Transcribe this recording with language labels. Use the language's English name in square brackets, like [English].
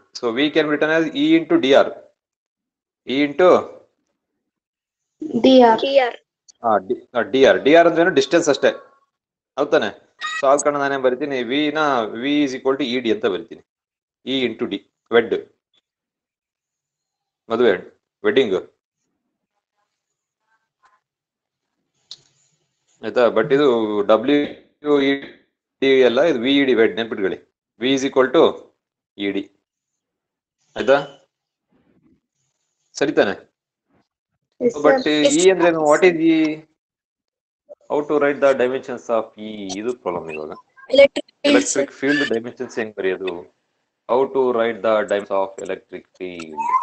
[English] So V can be written as E into dr. E into dr [Kannada] ಅಂದ್ರೆ ಏನು? Distance ಅಷ್ಟೇ ಹೌದಾನೆ. So ಆದ ಕಾರಣ ನಾನೇನ್ ಬರಿತೀನಿ, [English] V is equal to ED [Kannada] ಅಂತ ಬರಿತೀನಿ. E into D, ವೆಡ್ ಮದುವೆ, ವೆಡ್ಡಿಂಗ್ ಆಯ್ತಾ. ಬಟ್ ಇದು WED ಅಲ್ಲ, ಇದು VED, ವೆಡ್ ನೆನ್ಪಿಟ್ಕೊಳ್ಳಿ. [English] V is equal to ED ಆಯ್ತಾ, ಸರಿತಾನೆ. But E ಅಂದ್ರೆ what is E? How to write the dimensions of E? [Kannada] ಇದು ಪ್ರಾಬ್ಲಮ್ ಇವಾಗ. ಎಲೆಕ್ಟ್ರಿಕ್ ಫೀಲ್ಡ್ ಡೈಮೆನ್ಷನ್ಸ್ ಹೆಂಗ್ ಬರೆಯೋದು? [English] How to write the dimensions of electric field?